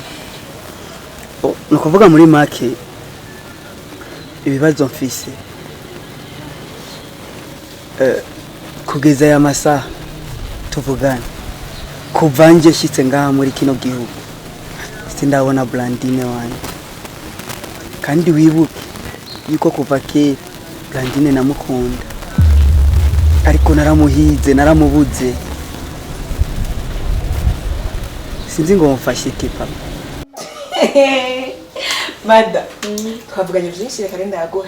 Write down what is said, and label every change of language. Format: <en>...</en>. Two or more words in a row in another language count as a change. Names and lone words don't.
<rn>Nukuvuga muri make ibibazo mfise kugeza aya masaha tuvugana kuva nje shitse ngaha muri kino gihugu sindabona Blandine wanjye kandi wibuke yuko kuva kera Blandine namukunda ariko naramuhize naramubuze sinzi ngo mfashe iki papa Mada twavuganye byinshi reka renda yaguhe</rn>